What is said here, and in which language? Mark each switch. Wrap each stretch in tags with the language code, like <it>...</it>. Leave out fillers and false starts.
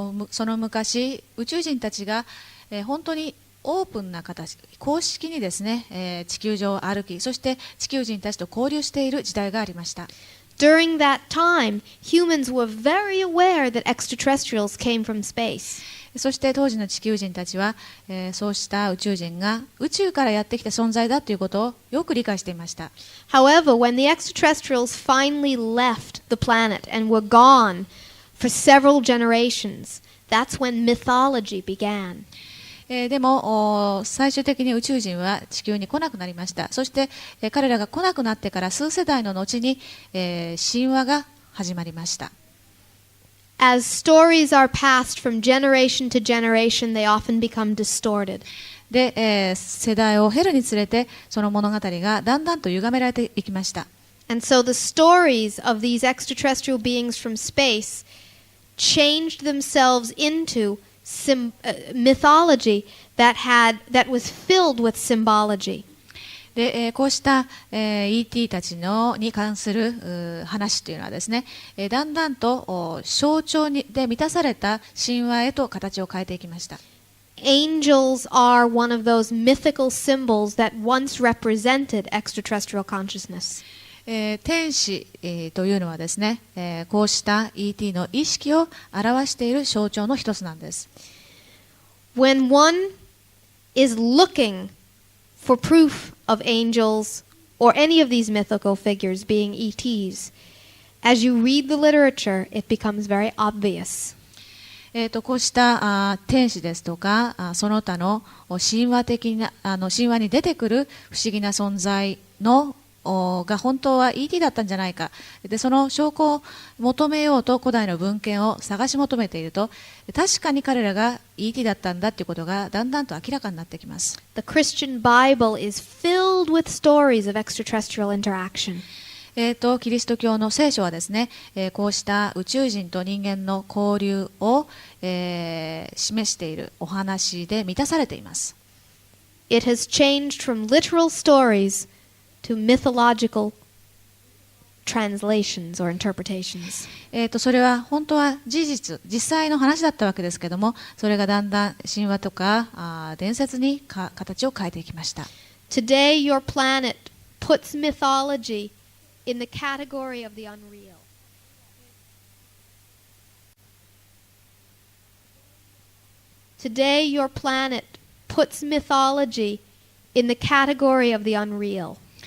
<ja>その昔、宇宙人たちが、本当にオープンな形、公式にですね、地球上を歩き、そして地球人たちと交流している時代がありました。</ja> <en>During that time, humans were very aware that extraterrestrials came from space.</en> <ja>そして当時の地球人たちは、そうした宇宙人が宇宙からやってきた存在だということをよく理解していました。</ja> <en>However, when the extraterrestrials finally left the planet and were gone for several generations, that's when mythology began.</en> <ja>でも最終的に宇宙人は地球に来なくなりました。そして、彼らが来なくなってから数世代の後に、神話が始まりました。</ja> <en>As stories are passed from generation to generation, they often become distorted.</en> <ja>で、世代を経るにつれてその物語がだんだんと歪められていきました。</ja> <en>And so the stories of these extraterrestrial beings from space changed themselves into mythology that was filled with symbology.</en> <ja>で、こうした、ET たちに関する話というのはですね、だんだんと象徴で満たされた神話へと形を変えていきました。</ja> <en>Angels are one of those mythical symbols that once represented extraterrestrial consciousness.</en> <ja>天使、というのはですね、こうした ET の意識を表している象徴の一つなんです。</ja> <en>When one is looking for proof of angels or any of these mythical figures being ETs, as you read the literature, it becomes very obvious.</en> <ja>こうした天使ですとかその他の神話的な神話に出てくる不思議な存在のが本当は ET だったんじゃないか。で、その証拠を求めようと古代の文献を探し求めていると、確かに彼らが ET だったんだということがだんだんと明らかになってきます。</ja> <en>The Christian Bible is filled with stories of extraterrestrial interaction.</en> <ja>キリスト教の聖書はですね、こうした宇宙人と人間の交流を、示しているお話で満たされています。</ja> <en>It has changed from literal stories to mythological translations or interpretations.</en> <ja>それは本当は実際の話だったわけですけども、それがだんだん神話とか伝説に形を変えていきました。</ja> <en>Today, your planet puts mythology in the category of the unreal. Today, your planet puts mythology in the category of the unreal.</en>